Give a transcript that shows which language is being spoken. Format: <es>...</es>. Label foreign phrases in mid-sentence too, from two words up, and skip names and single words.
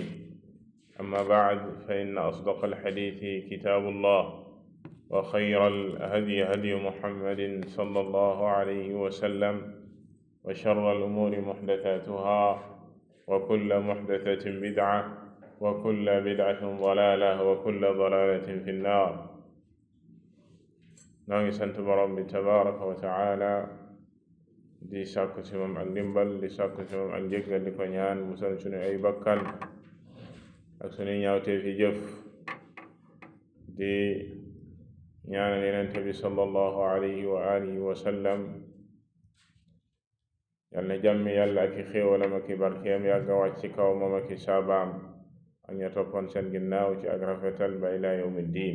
<ar>أما بعد، فإن أصدق الحديث كتاب الله، وخير الهدي هدي محمد صلى الله عليه وسلم، وشر الأمور محدثاتها، وكل محدثة بدعة، وكل بدعة ضلالة، وكل ضلالة في النار.</ar> <wo>نعم سنت برب</wo> <ar>تبارك وتعالى</ar> <wo>di sàkku ci moom ak ndimbal, di sàkku ci moom ak njéggal, di ko ñaan musal sunu ay bakkan ak sunu ñaawtee fi jëf, di ñaanal Yonent bi</wo> <ar>صلى الله عليه وآله وسلم</ar> <wo>yal na jàmmi yàlla ak i xéewalam ak i barkeem yàgga wàcc ci kaw moom ak i saabaam ak ña toppoon seen ginnaaw ci ak rafetal ba</wo> <ar>إلى يوم الدين.</ar>